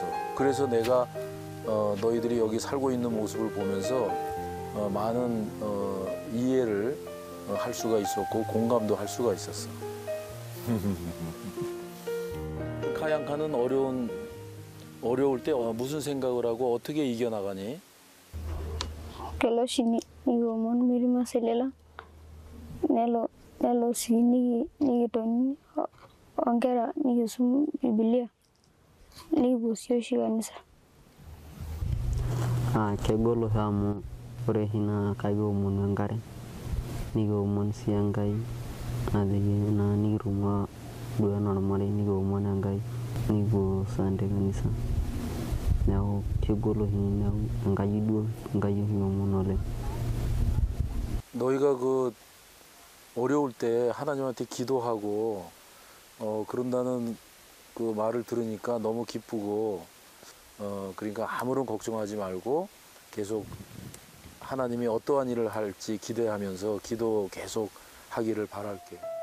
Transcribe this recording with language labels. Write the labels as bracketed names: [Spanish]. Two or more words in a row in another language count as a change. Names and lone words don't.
[Korean] 그래서 내가 너희들이 여기 살고 있는 모습을 보면서 많은 이해를 할 수가 있었고 공감도 할 수가 있었어. 카양카는 어려울 때 무슨 생각을 하고 어떻게 이겨나가니? [Masai] Kelo shini nigomon mirima selela nelo sini nigitoni onkera nigisum Biblia nigibusio oshi kanisa. Kegol oshi amu ore oshi naa kakiomonu enkare nikiomon sii Enkai ajoki naa nikitung'ua duo enaa ormarei nikiomon Enkai nikipuo Sunday kanisa. Neeku kegol oshi neeku Enkai oshi kiomon oleng. [Korean] 너희가 그 어려울 때 하나님한테 기도하고 그런다는 그 말을 들으니까 너무 기쁘고 그러니까 아무런 걱정하지 말고 계속 하나님이 어떠한 일을 할지 기대하면서 기도 계속 하기를 바랄게.